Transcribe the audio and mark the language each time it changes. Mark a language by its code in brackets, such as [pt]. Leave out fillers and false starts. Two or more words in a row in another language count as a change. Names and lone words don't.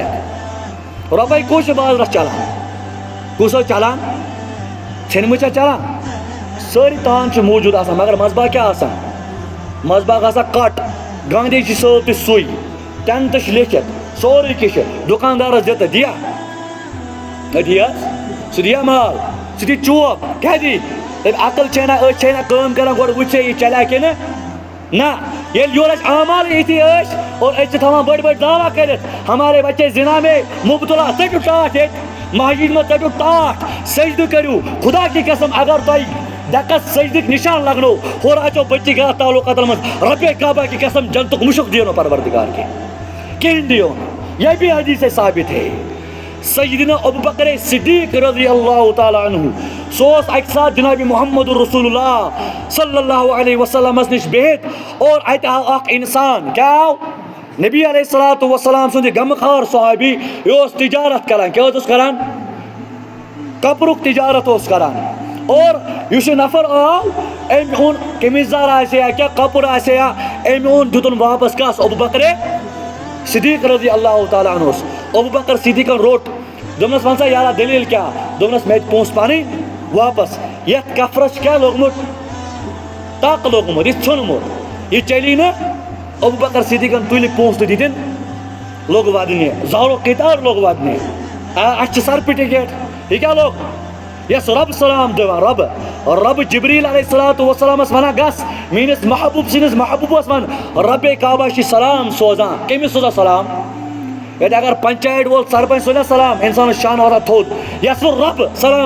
[ks] لایق رۄپے کُس چھُ بازرس چلان کُس اوس چلان ژھیٚنمٕژ چھا چلان سٲری تان چھِ موٗجوٗد آسان مگر منٛزباگ کیٛاہ آسان منٛزباگ آسان کٹ گاندھی جی صٲب تہِ سُے ٹٮ۪نتھ چھِ لیکھِتھ سورُے کینٛہہ چھِ دُکاندارس دِتہٕ دِیا حظ سُہ دِیا مال سُہ دی چوب کیٛاہ دی دَپہِ عقل چھے نہ أسۍ چھے نہ کٲم کران گۄڈٕ وٕچھے یہِ چلیا کِنہٕ نہ ییٚلہِ یورٕ اَسہِ اعمال یِتھی ٲسۍ اور أسۍ چھِ تھاوان بٔڑۍ بٔڑۍ دعوا کٔرِتھ [ur] ہمارے بچے زنا میں مبتلا [ks] ژٔٹِو ٹاٹھ ییٚتہِ مسجد منٛز ژٔٹِو ٹاٹھ سجدٕ کٔرِو [ur] خدا کی قسم اگر [ks] تۄہہِ ڈٮ۪کس سجدٕکۍ نِشان لگنو ہورٕ اژو بٔچی غلط تعلقاتن منٛز رۄپے [ur] کعبہ کی قسم [ks] جنتُک مُشُک دِیو نہٕ پروردگار کِہیٖنۍ دِیو نہٕ [ur] یہ بھی حدیث سے ثابت ہے [ks] سیدنا ابو بکر صدیق [ar] رضی اللہ تعالیٰ عنہ [ks] سُہ اوس اکہِ ساتہٕ جناب محمد رسول اللہ [ar] صلی اللہ علیہ وسلمس [ks] نِش بِہِتھ اور اتہِ آو اکھ انسان کیٛاہ آو نبی [ar] علیہ الصلوٰۃ والسلام [ks] سُنٛد یہِ غمخار صحابی یہِ اوس تجارت کران کیٛاہ حظ اوس کران کپرُک تجارت اوس کران اور یُس یہِ نفر آو أمۍ اوٚن قمیٖض یزار آسہِ یا کینٛہہ کپُر آسہِ یا أمۍ اوٚن دیُتُن واپس کس ابو بکر صدیق [ar] رضی اللہ تعالیٰ عنہ [ks] ابو بکر صدیقن روٚٹ دوٚپنس ون سا یارا دلیٖل کیٛاہ دوٚپنس مےٚ دِ پونٛسہٕ پنٕنۍ واپس یتھ کفرس چھُ کیٛاہ لوٚگمُت ٹک لوٚگمُت یہِ ژھیوٚنمُت یہِ چلی نہٕ ابو بکر صدیقن تُلہِ پونٛسہٕ تہٕ دِتِن لوٚگ ودنہِ زارو قطار لوٚگ ودنہِ اَسہِ چھِ سرپہِ ٹکٹ یہِ کیٛاہ لوٚگ یس رب سلام دِوان رب جبریٖل [ar] علیہ الصلوٰۃ والسلامس [ks] ونان گژھ میٲنِس محبوب سٕنٛدِس محبوبس ون ربے کعبہ چھِ سلام سوزان کٔمِس سوزان سلام ییٚتہِ اگر پنچایت وول سرپنچ سوزیا سلام انسانس شان واتان تھوٚد یس وۄنۍ رب سلام